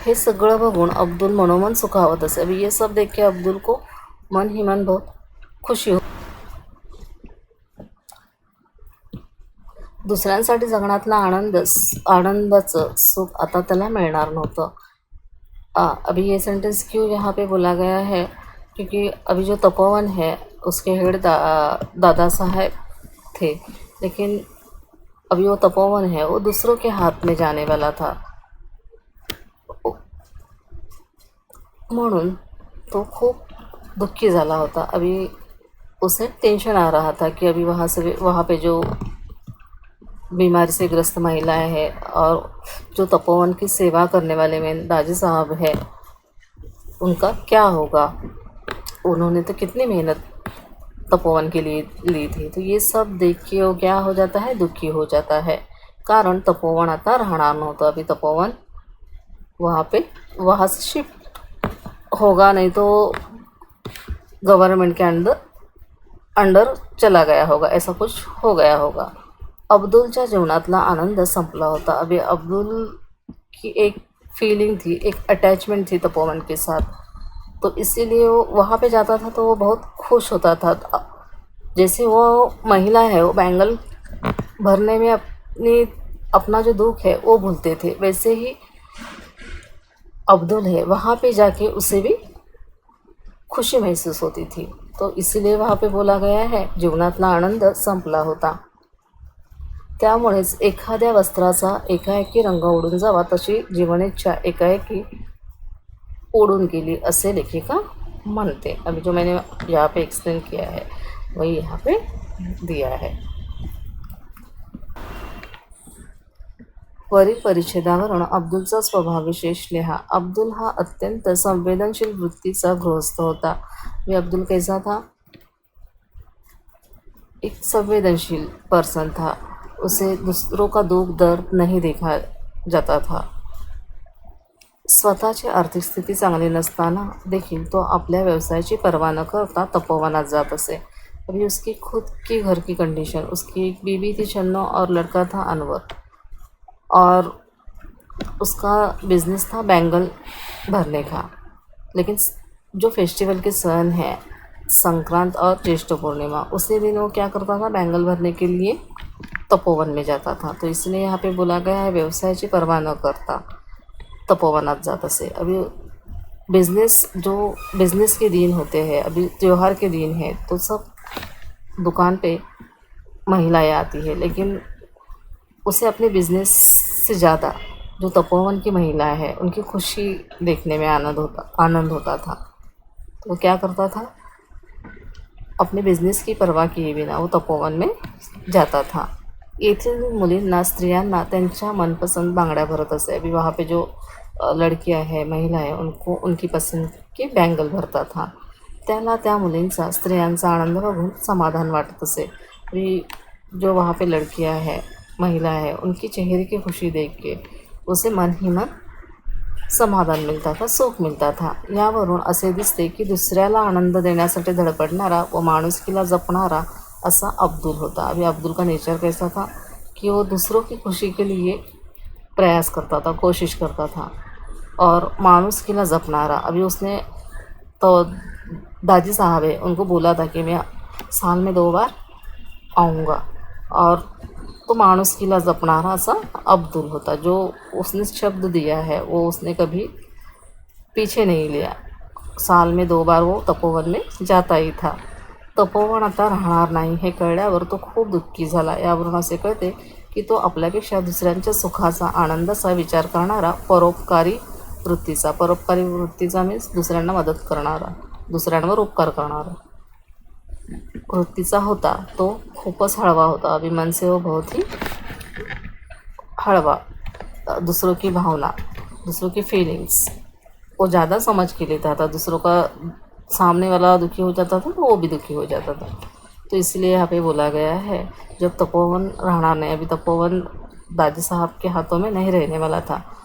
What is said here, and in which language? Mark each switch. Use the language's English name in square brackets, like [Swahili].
[Marathi] हे सगळं बघून अब्दुल मनोमन सुखावत असे. [Hindi] अभी ये सब देख के अब्दुल को मन ही मन बहुत खुशी हो. [Marathi] दुसऱ्यांसाठी जगण्यातला आनंदाचं सुख आता त्याला मिळणार नव्हतं. [Hindi] अभी ये सेंटेंस क्यों यहाँ पे बोला गया है, क्योंकि अभी जो तपोवन है उसके हेड दादा साहब थे, लेकिन अभी वो तपोवन है वो दूसरों के हाथ में जाने वाला था, [Marathi] म्हणून तो खूप दुखी झाला होता. [Hindi] अभी उसे टेंशन आ रहा था कि अभी वहाँ पे जो बीमारी से ग्रस्त महिलाएं हैं और जो तपोवन की सेवा करने वाले में दाजी साहब है, उनका क्या होगा. उन्होंने तो कितनी मेहनत तपोवन के लिए ली थी. तो ये सब देख के वो क्या हो जाता है, दुखी हो जाता है. [Marathi] कारण तपोवन आता राहणार नव्हतं. [Hindi] अभी तपोवन वहाँ से शिफ्ट होगा, नहीं तो गवर्नमेंट के अंडर चला गया होगा, ऐसा कुछ हो गया होगा. [Marathi] अब्दुलच्या जीवनातला आनंद संपला होता. [Hindi] अभी अब्दुल की एक फीलिंग थी, एक अटैचमेंट थी तपोवन के साथ, तो इसीलिए वो वहाँ पे जाता था तो वो बहुत खुश होता था. जैसे वो महिला है वो बैंगल भरने में अपना जो दुख है वो भूलते थे, वैसे ही अब्दुल है वहाँ पे जाके उसे भी खुशी महसूस होती थी. तो इसीलिए वहाँ पे बोला गया है [Marathi] जीवनातला आनंद संपला होता. त्यामुळेच एखाद्या वस्त्राचा एकाएकी रंग उडून जावा तशी जीवनेच्छा एकाएकी उड़ून गेली असे लेखिका म्हणते. [Hindi] अभी जो मैंने यहाँ पे एक्सप्लेन किया है वही यहाँ पे दिया है. [Marathi] वरील परिच्छेदावरून अब्दुलचा स्वभाव विशेष लिहा. अब्दुल हा अत्यंत संवेदनशील वृत्तीचा गृहस्थ होता. [Hindi] ये अब्दुल कैसा था? एक संवेदनशील पर्सन था. उसे दूसरों का दुख दर्द नहीं देखा जाता था. [Marathi] स्वतःची आर्थिक स्थिती चांगली नसताना देखील तो आपल्या व्यवसायाची पर्वा न करता तपोवनात जात असे. [Hindi] अभी उसकी खुद की घर की कंडीशन, उसकी एक बीवी थी छन्नो और लड़का था अनवर, और उसका बिजनेस था बैंगल भरने का. लेकिन जो फेस्टिवल के सन हैं संक्रांत और ज्येष्ठ पूर्णिमा, उसी दिन वो क्या करता था, बैंगल भरने के लिए तपोवन में जाता था. तो इसलिए यहाँ पे बोला गया है [Marathi] व्यवसायाची पर्वा न करता तपोवनात जात असे. [Hindi] अभी बिजनेस के दिन होते हैं, अभी त्यौहार के दिन है, तो सब दुकान पे महिलाएं आती है, लेकिन उसे अपने बिजनेस से ज़्यादा जो तपोवन की महिलाएं हैं उनकी खुशी देखने में आनंद होता था. तो वो क्या करता था, अपने बिझनेस की पर्वा किए बिना वो तपोवन में जाता था. [Marathi] येथील मुलींना स्त्रियांना त्यांच्या मनपसंद बांगड्या भरत असे. [Hindi] अभी वहाँ पे जो लड़कियां हैं महिला है उनको उनकी पसंद की बैंगल भरता था. [Marathi] त्याला त्या मुलींचा स्त्रियांचा आनंद बघून समाधान वाटत असे. [Hindi] अभी जो वहाँ पे लड़कियां हैं महिला है उनकी चेहरे की खुशी देख के उसे मन ही मन समाधान मिळता था, सुख मिळता था. [Marathi] यावरून असे दिसते की दुसऱ्याला आनंद देण्यासाठी धडपडणारा व माणुसकीला जपणारा असा अब्दुल होता. [Hindi] अभी अब्दुल का नेचर कैसा था कि वो दूसरों की खुशी के लिए प्रयास करता था, कोशिश करता था, और [Marathi] माणुसकीला जपणारा. [Hindi] अभी उसने तो दादी साहब है उनको बोला था कि मैं साल में 2 बार आऊँगा, और तो [Marathi] माणुसकीला जपणारा असा अब्दुल होता. [Hindi] जो उसने शब्द दिया है वो उसने कभी पीछे नहीं लिया. साल में 2 बार वो तपोवन में जाता ही था. [Marathi] तपोवन आता राहणार नाही हे कळल्यावर तो खूप दुःखी झाला. यावरून असे कळते की तो आपल्यापेक्षा दुसऱ्यांच्या सुखाचा आनंदाचा विचार करणारा परोपकारी वृत्तीचा मीन्स दुसऱ्यांना मदत करणारा, दुसऱ्यांवर उपकार करणारा वृत्तीचा होता. तो खूपच हळवा होता. [Hindi] अभी मन से वो बहुत ही हळवा, दूसरों की भावना, दूसरों की फीलिंग्स वो ज़्यादा समझ के लेता था. दूसरों का सामने वाला दुखी हो जाता था तो वो भी दुखी हो जाता था. तो इसलिए यहाँ पे बोला गया है जब तपोवन रहना नहीं, अभी तपोवन दादी साहब के हाथों में नहीं रहने वाला था.